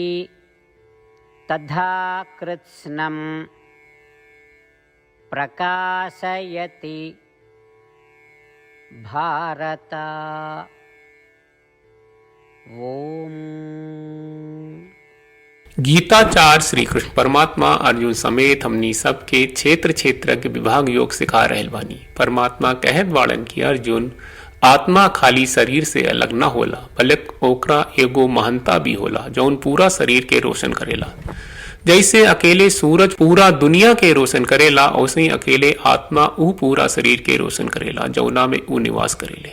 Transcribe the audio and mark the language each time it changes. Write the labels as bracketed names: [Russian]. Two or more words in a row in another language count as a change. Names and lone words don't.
[Sanskrit] तथा कृत्स्नं प्रकाशयति भारत। ओम। [Bhojpuri] गीताचार्य श्री कृष्ण परमात्मा अर्जुन समेत हमनी सबके क्षेत्र क्षेत्रज्ञ विभाग योग सिखा रहल बानी। परमात्मा कहत वाड़न की अर्जुन आत्मा खाली शरीर से अलग न होला, बल्कि ओकरा एगो महंता भी होला जौन पूरा शरीर के रोशन करेला। जैसे अकेले सूरज पूरा दुनिया के रोशन करेला, वैसे ही अकेले आत्मा ऊ पूरा शरीर के रोशन करेला जौना में ऊ निवास करेले।